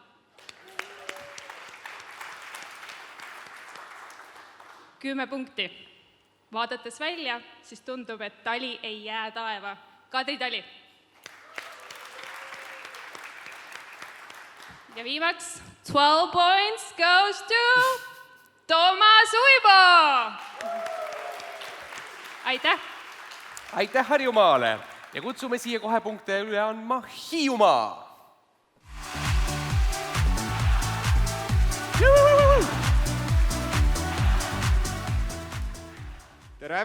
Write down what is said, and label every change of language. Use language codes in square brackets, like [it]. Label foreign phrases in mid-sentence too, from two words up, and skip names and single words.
[et] 10 punkti. Vaadates välja, siis tundub, et tali ei jää taeva. Kadri Tali. Ja viimaks, [en] 12 points goes to Toomas Uibo! [et] Aitäh! Aitäh Harjumaale ja kutsume siia kohe punkte üle andma Hiiumaa! Tere!